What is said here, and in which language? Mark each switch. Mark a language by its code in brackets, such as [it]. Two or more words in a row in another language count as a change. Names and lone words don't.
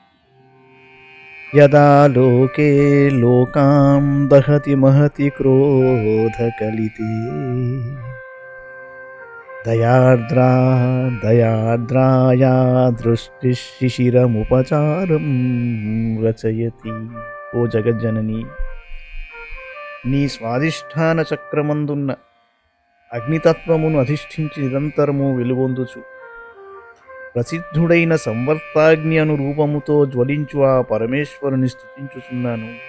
[sa] यदा लोके लोकां दहति महति क्रोधकलिते दयार्द्रा दयार्द्राया दृष्टिः शिशिरमुपचारं रचयति। [te] ఓ జగజ్జనని, నీ స్వాధిష్ఠాన చక్రమందున్న అగ్నితత్వమును అధిష్ఠించి నిరంతరము వెలుగొందుచు ప్రసిద్ధుడైన సంవర్తాగ్ని అను రూపముతో జ్వలించు ఆ పరమేశ్వరుని స్తుతించుచున్నాను.